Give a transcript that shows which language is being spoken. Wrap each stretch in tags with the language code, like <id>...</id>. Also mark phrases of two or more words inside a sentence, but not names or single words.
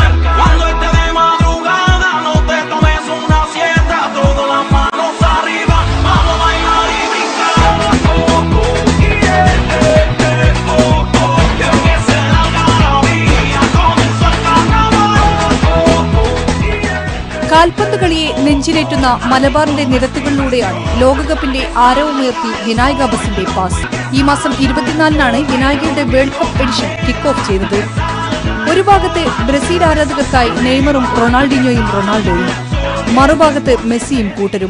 <es>Cuando esté de madrugada no te tomes una siesta, todas las manos arriba, vamos a bailar y brincar. Que empiece la algarabía, comenzó el carnaval.</es> <ml>കാൽപന്ത് കളിയെ നെഞ്ചിലേറ്റുന്ന മലബാറിന്റെ നിരത്തുകളിലൂടെയാണ് ലോകകപ്പിന്റെ ആരവമുയർത്തി വിനായക ബസിന്റെ പാസ്. ഈ മാസം 24-നാണ് വിനായകയുടെ</ml> <en>world cup edition kick off</en> <ml>ചെയ്തത്. ഒരു ഭാഗത്ത് ബ്രസീൽ ആരാധകർക്കായി നെയ്മറും റൊണാൾഡോയും, മറുഭാഗത്ത് മെസ്സിയും കൂട്ടരും.</ml>